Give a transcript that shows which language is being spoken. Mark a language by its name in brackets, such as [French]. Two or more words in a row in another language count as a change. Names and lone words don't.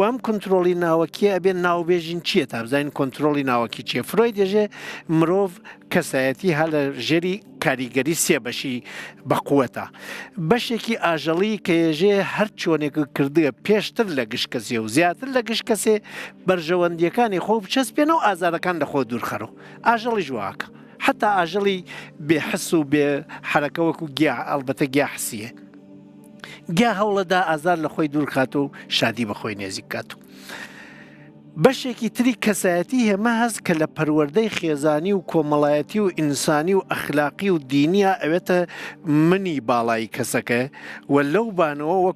[Central Kurdish] ئەم کۆنتترۆلی ناوەکیە ئەبێن ناوبێژین چییە تا بزانین کۆنتترۆلی ناوەکی چیە فرۆی دێژێ مرۆڤ کەسایەتی هە لە ژێری کاریگەری سێ بەشی بەقووەتە بەشێکی ئاژەڵی کە ێژێ هەر چۆنێک کردووە پێشتر لە گشت کەسێ و زیاتر لە گشت کەسێ بەرژەوەندیەکانی خۆ بچەسپێنە و ئازارەکان لە خۆ دوورخەرەوە ئاژەڵی ژواکە حتا ئاژەڵی بێحس و بێ حرەکەوەکو گیا ئەڵبەتە گیا حسیە گیا هەوڵەدا ئازار لە خۆی دوورخات و شادی بە خۆی نێزیک کات و بەشێکی تری کەسایەتی هێمە هەست کە لە پەروەردەی خێزانی و کۆمەڵایەتی و ئینسانی و ئەخلاقی و دینیە ئەوێتە منی باڵایی کەسەکە و لەو